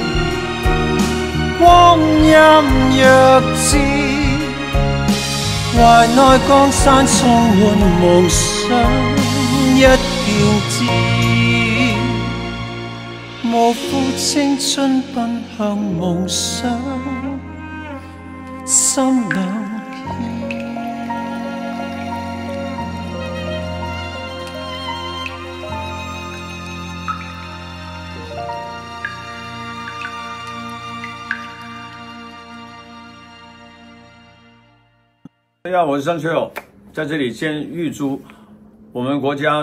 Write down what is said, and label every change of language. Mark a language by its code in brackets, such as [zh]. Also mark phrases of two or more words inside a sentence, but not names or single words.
[zh] 光陰若箭，懷內江山充滿夢想，一片天。無負青春，奔向夢想。心冷片。大家好，我是张学友，在这里先预祝我们国家